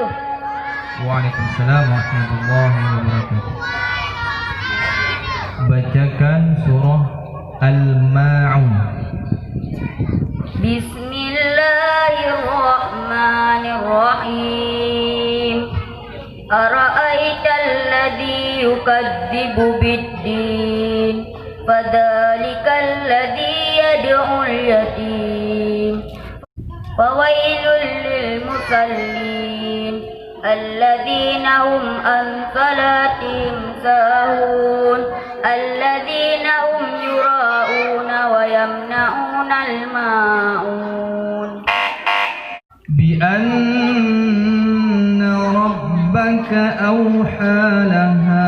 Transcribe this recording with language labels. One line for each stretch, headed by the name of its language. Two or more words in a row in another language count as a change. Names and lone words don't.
Arabic: وعليكم السلام ورحمة الله وبركاته.
Indonesian: Bacakan surah Al-Ma'un.
Arabic: بسم الله الرحمن الرحيم. أرأيت الذي يكذب بالدين، فذلك الذي يدع اليتيم، فويل للمصلين الذين هم عن صلاتهم ساهون الذين هم يراءون ويمنعون الماعون. بأن ربك أوحى لها